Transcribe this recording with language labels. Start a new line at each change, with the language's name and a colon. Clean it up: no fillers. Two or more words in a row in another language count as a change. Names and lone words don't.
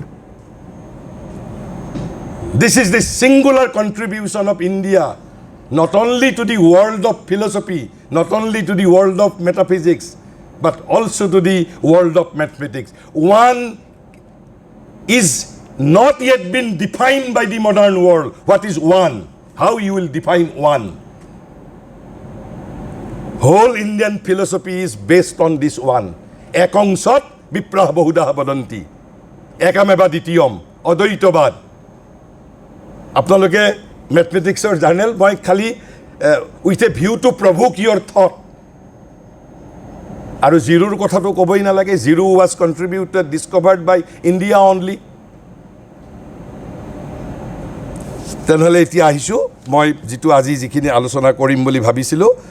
English: This is the singular contribution of India, not only to the world of philosophy, not only to the world of metaphysics, but also to the world of mathematics. 1 is not yet been defined by the modern world. What is 1? How you will define 1? Whole Indian philosophy is based on this 1.
Sanskrit: एकं सत् विप्राः बहुधा वदन्ति. एकमेव द्वितीयम् अद्वैतवाद.
Assamese: আপোনালোকে মেথমেটিক্সৰ জাৰ্নেল, মই খালি
English: with a view to provoke your thought.
Assamese: আৰু জিৰোৰ কথাটো ক'বই নালাগে,
English: zero was contributed discovered by India only.
Assamese: তেনেহ'লে এতিয়া আহিছোঁ মই যিখিনি আলোচনা কৰিম বুলি ভাবিছিলোঁ।